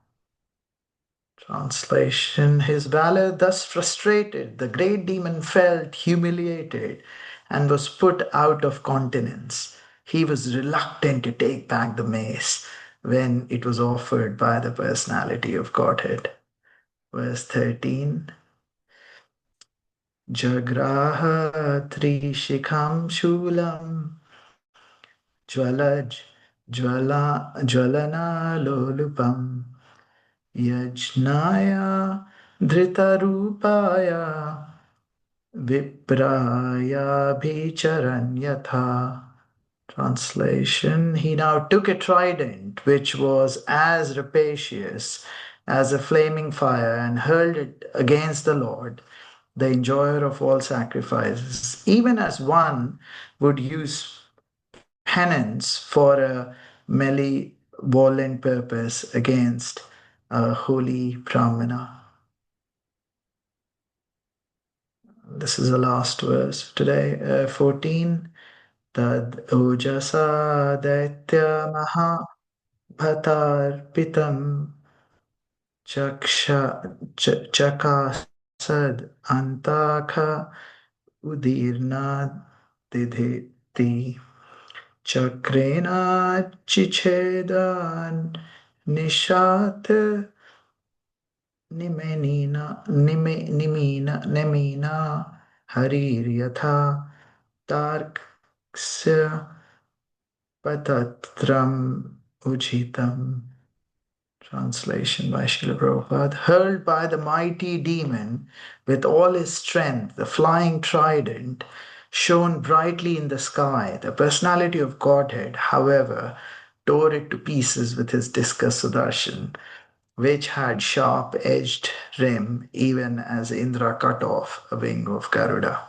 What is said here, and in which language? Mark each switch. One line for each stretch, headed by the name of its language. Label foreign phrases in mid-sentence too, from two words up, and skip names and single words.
English: Translation: His valor thus frustrated, the great demon felt humiliated and was put out of countenance. He was reluctant to take back the mace when it was offered by the personality of Godhead. Verse 13.
Sanskrit: जग्राह त्रिशिखं शूलं ज्वलज् ज्वलन लोलुपम् यज्ञाय धृतरूपाय विप्राय भिचरन् यथा.
English: Translation: He now took a trident which was as rapacious as a flaming fire and hurled it against the Lord, the enjoyer of all sacrifices, even as one would use penance for a malevolent purpose against a holy Brahmana. This is the last verse today, 14.
Sanskrit: तद् ओजसा दैत्य महा भटार्पितम् चकासद् अन्तक उदीर्ण दीधिति चक्रेण चिच्छेदन् निशात निमिना हरिर्यथा तार्क्ष्य पतत्रम् उजितम्.
English: Translation by Srila Prabhupada. Hurled by the mighty demon with all his strength, the flying trident shone brightly in the sky. The personality of Godhead, however, tore it to pieces with his discus Sudarshan, which had sharp-edged rim, even as Indra cut off a wing of Garuda.